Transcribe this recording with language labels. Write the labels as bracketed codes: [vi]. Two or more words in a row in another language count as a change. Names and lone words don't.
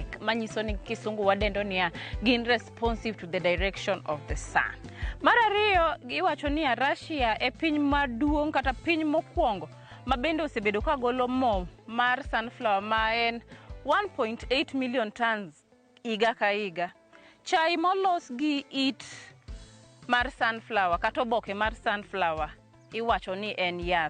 [luo] Manyiso ni kisungu wadendo niya, gin [en] responsive to the direction of the sun. [luo] Mar ariyo, giwacho ni Russia e piny maduong' kata piny mokwongo ma bende osebedo ka golo mo mar sunflower ma en 1.8 [en] million tons [luo] higa ka higa. Chai molos gi it mar sunflower kata oboke mar sunflower iwacho ni en yath.